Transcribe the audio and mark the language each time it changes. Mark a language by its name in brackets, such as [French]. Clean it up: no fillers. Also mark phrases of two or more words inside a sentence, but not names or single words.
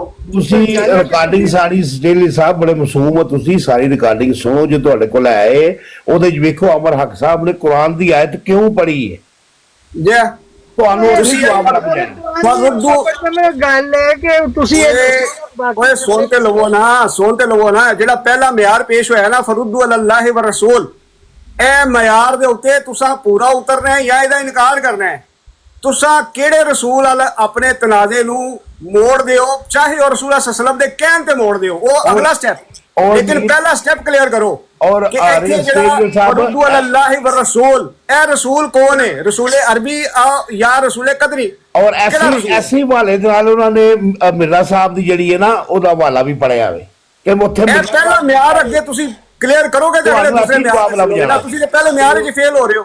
[Punjabi] ਤੁਸੀਂ ਰਿਕਾਰਡਿੰਗ ਸਾਡੀ ਸਟੇਲੀ ਸਾਹਿਬ ਬੜੇ ਮਾਸੂਮ ਹੋ ਤੁਸੀਂ, ਸਾਰੀ ਰਿਕਾਰਡਿੰਗ ਸੁਣੋ ਜੇ ਤੁਹਾਡੇ ਕੋਲ ਹੈ। ਉਹਦੇ 'ਚ ਵੇਖੋ ਅਮਰ ਹੱਕ ਸਾਹਿਬ ਨੇ ਕੁਰਾਨ ਦੀ ਆਇਤ ਕਿਉਂ ਪੜ੍ਹੀ ਹੈ, ਜੇ ਤੁਹਾਨੂੰ ਤੁਸੀਂ ਜਵਾਬ ਲੱਭ ਜਾਣਾ। ਮੇਰਾ ਗੱਲ ਹੈ ਕਿ ਤੁਸੀਂ ਓਏ ਸੁਣ ਤੇ ਲਵੋ ਨਾ, ਜਿਹੜਾ ਪਹਿਲਾ ਮਿਆਰ ਪੇਸ਼ ਹੋਇਆ ਨਾ [Arabic] فردوه إلى الله والرسول, [Punjabi] ਇਹ ਮਿਆਰ ਦੇ ਉੱਤੇ ਤੁਸੀਂ ਪੂਰਾ ਉਤਰਨਾ ਹੈ ਜਾਂ ਇਹਦਾ ਇਨਕਾਰ ਕਰਨਾ ਹੈ। ਤੁਸੀਂ ਕਿਹੜੇ ਰਸੂਲ ਵਾਲ ਆਪਣੇ ਤਨਾਜ਼ੇ ਨੂੰ ਮੋੜ ਦਿਓ, ਚਾਹੇ ਉਹ ਰਸੂਲ ਸੱਲਮ ਦੇ ਕਹਿਣ ਤੇ ਮੋੜ ਦਿਓ, ਉਹ ਅਗਲਾ ਸਟੈਪ। ਲੇਕਿਨ ਪਹਿਲਾ ਸਟੈਪ ਕਲੀਅਰ ਕਰੋ ਔਰ ਕਿ ਇੱਥੇ ਜਿਹੜਾ [Arabic] فردوه إلى الله والرسول, [Punjabi] ਇਹ ਰਸੂਲ ਕੌਣ ਹੈ? ਰਸੂਲ ਅਰਬੀ ਜਾਂ ਰਸੂਲ ਕਦਰੀ? ਔਰ ਐਸੀ ਹਵਾਲੇ ਦੇ ਨਾਲ ਉਹਨਾਂ ਨੇ ਮਿਰਜ਼ਾ ਸਾਹਿਬ ਦੀ ਜਿਹੜੀ ਹੈ ਨਾ ਉਹਦਾ ਹਵਾਲਾ ਵੀ ਪੜਿਆ ਹੋਵੇ ਕਿ ਉੱਥੇ ਇਹ ਪਹਿਲਾ ਮਿਆਰ ਅੱਗੇ ਤੁਸੀਂ ਕਲੀਅਰ ਕਰੋਗੇ ਤੇ ਅਗਲੇ ਦੂਸਰੇ ਜਵਾਬ ਲੱਭ ਜਾਣਾ। ਮਿਆਰ ਤੁਸੀਂ ਤੇ ਪਹਿਲੇ ਮਿਆਰ 'ਚ ਫੇਲ ਹੋ ਰਹੇ ਹੋ।